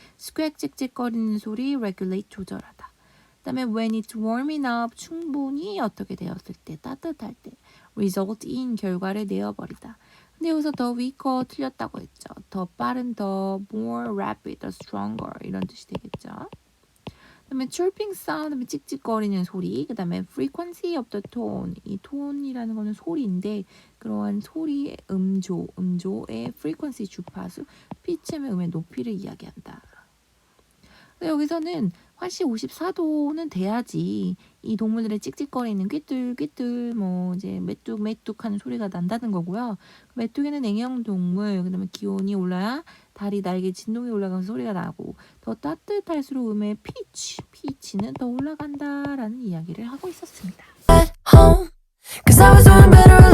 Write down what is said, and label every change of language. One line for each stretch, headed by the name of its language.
Korean: squeak 찍찍거리는 소리, regulate 조절하다. 그다음에
English: when it's warm enough,
Korean: 충분히 어떻게 되었을 때, 따뜻할 때,
English: result in,
Korean: 결과를 내어버리다. 근데 여기서 더 weaker 틀렸다고 했죠. 더 빠른, 더
English: more rapid,
Korean: 더 stronger 이런 뜻이 되겠죠. 그다음에
English: chirping sound,
Korean: 그다음에 찍찍거리는 소리, 그다음에
English: frequency of the tone.
Korean: 이 톤이라는 거는 소리인데 그러한 소리의 음조의 frequency 주파수, 피치의 음의 높이를 이야기한다. 여기서는 화씨 54도는 돼야지 이 동물들의 찍찍거리는 꿰뚫꿰뚫 뭐 이제 메뚝메뚝하는 소리가 난다는 거고요. 메뚜기는 애형동물, 그다음에 기온이 올라야 다리 날개 진동이 올라가서 소리가 나고 더 따뜻할수록 음의 피치는 더 올라간다라는 이야기를 하고 있었습니다.
English: Home, 'cause I was doing better